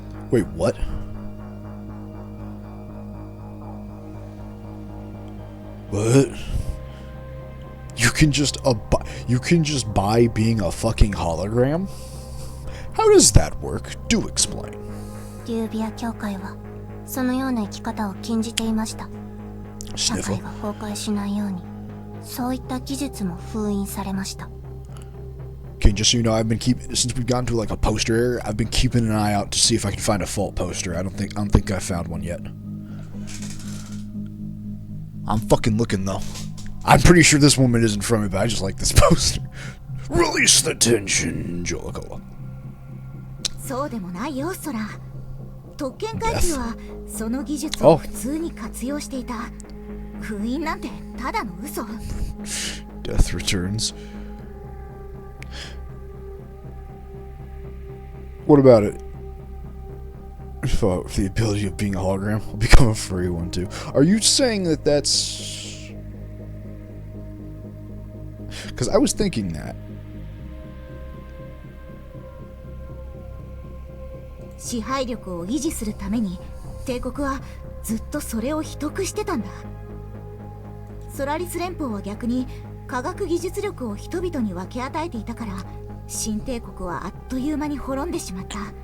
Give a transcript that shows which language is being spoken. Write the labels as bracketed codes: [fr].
[en] Wait, what? What? You can just buy being a fucking hologram? How does that work? Do explain. [ja] リュービア教会はそのような生き方を禁じていました。社会 [en] Sniffle. [ja] が崩壊しないように、そういった技術も封印されました。 [en] Okay, just so you know, I've been since we've gotten to like a poster area, I've been keeping an eye out to see if I can find a fault poster. I don't think I found one yet. I'm fucking looking though. I'm pretty sure this woman isn't from me, but I just like this poster. Release the tension, Jolicola. [ja] そうでもないよ、ソラ。特権階級はその技術を普通に活用していた。封印なんてただの嘘。 [en] Death returns. What about it? For the ability of being a hologram, I'll become a furry one too. Are you saying that that's... Because I was thinking that. [ja] 支配力を維持するために帝国はずっとそれを秘匿してたんだ。ソラリス連邦は逆に科学技術力を人々に分け与えていたから新帝国はあっという間に滅んでしまった。